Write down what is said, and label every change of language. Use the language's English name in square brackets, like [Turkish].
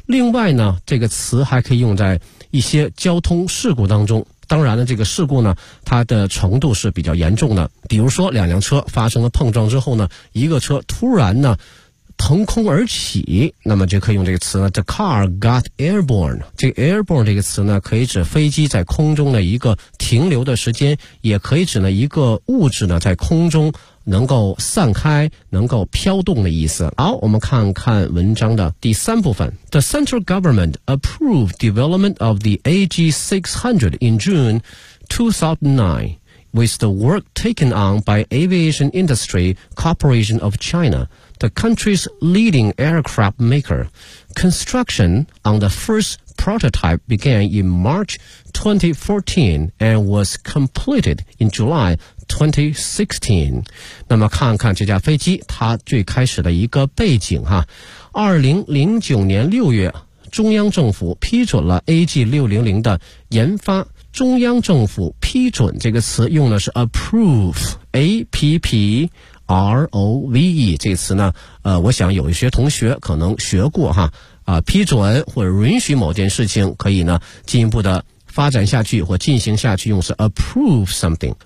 [Chinese] 另外呢这个词还可以用在一些交通事故当中，当然了这个事故呢它的程度是比较严重的，比如说两辆车发生了碰撞之后呢，一个车突然呢腾空而起，那么就可以用这个词呢 [English] the car got airborne。 [Chinese] 这个 airborne 这个词呢可以指飞机在空中的一个停留的时间，也可以指呢一个物质呢在空中能够散开能够飘动的意思。好，我们看看文章的第三部分。 [English] The central government approved development of the AG600 in June 2009, with the work taken on by Aviation Industry Corporation of ChinaThe country's leading aircraft maker. Construction on the first prototype began in March 2014 and was completed in July 2016. [Chinese] 那么看看这架飞机它最开始的一个背景哈。 2009年6月中央政府批准了 AG600 的研发。中央政府批准这个词用的是 approve, A-P-P-R-O-V-E 这个词呢，我想有一些同学可能学过哈，批准或者允许某件事情可以呢进一步的发展下去或进行下去，用是 approve something。